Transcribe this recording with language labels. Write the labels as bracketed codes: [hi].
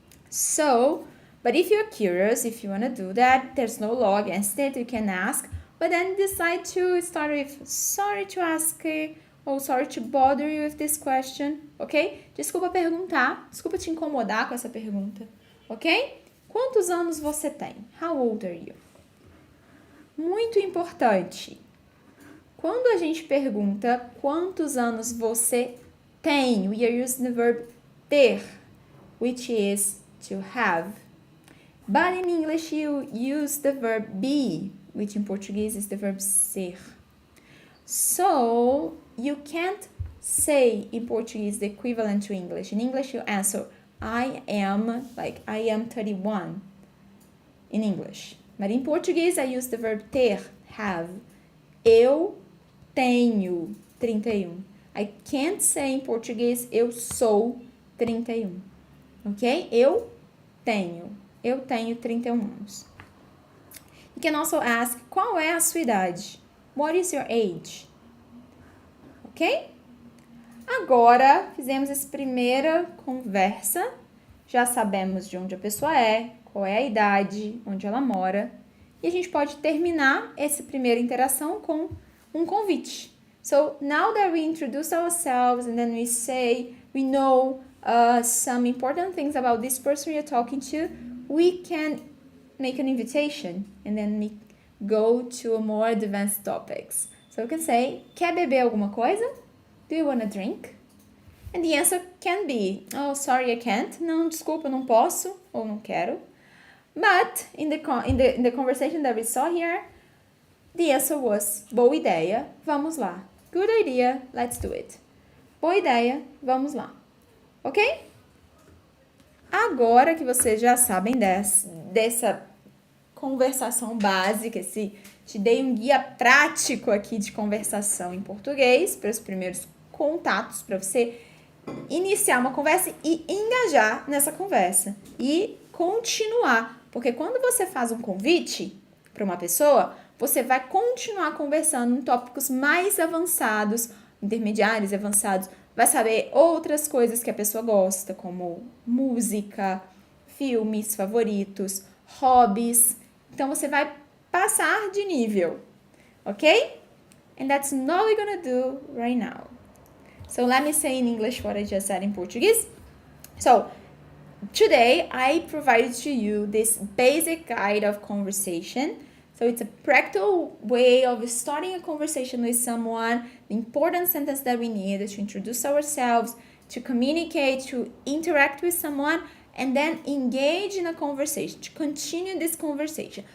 [en] So, but if you're curious, if you want to do that, there's no law against it, you can ask, but then decide to start with, sorry to ask, or sorry to bother you with this question, ok? [pt] Desculpa perguntar, desculpa te incomodar com essa pergunta, ok? Quantos anos você tem? [en] How old are you? [pt] Muito importante. Quando a gente pergunta quantos anos você tem, [en] we are using the verb ter, which is to have. But in English you use the verb be, which in Portuguese is the verb ser. So, you can't say in Portuguese the equivalent to English. In English you answer, I am 31 in English. But in Portuguese I use the verb ter, have. [pt] Eu tenho 31. [en] I can't say in Portuguese [pt] eu sou 31. Ok? Eu tenho 31 anos. [en] You can also ask, [pt] qual é a sua idade? [en] What is your age? Ok? [pt] Agora, fizemos essa primeira conversa. Já sabemos de onde a pessoa é, qual é a idade, onde ela mora. E a gente pode terminar essa primeira interação com um convite. [en] So, now that we introduce ourselves and then we say, we know some important things about this person you're talking to, we can make an invitation and then we go to more advanced topics. So you can say, [pt] quer beber alguma coisa? [en] Do you want a drink? And the answer can be, oh, sorry, I can't. [pt] Não, desculpa, não posso ou não quero. [en] But in the conversation that we saw here, the answer was, [pt] boa ideia, vamos lá. [en] Good idea, let's do it. [pt] Boa ideia, vamos lá. [en] Ok? [pt] Agora que vocês já sabem dessa conversação básica, te dei um guia prático aqui de conversação em português para os primeiros contatos, para você iniciar uma conversa e engajar nessa conversa e continuar, porque quando você faz um convite para uma pessoa, você vai continuar conversando em tópicos mais avançados, intermediários e avançados, vai saber outras coisas que a pessoa gosta, como música, filmes favoritos, hobbies. Então, você vai passar de nível, ok? [en] And that's not what we're gonna do right now. So, let me say in English what I just said in Portuguese. So, today, I provided to you this basic guide of conversation. So, it's a practical way of starting a conversation with someone, the important sentence that we need to introduce ourselves, to communicate, to interact with someone, and then engage in a conversation, to continue this conversation.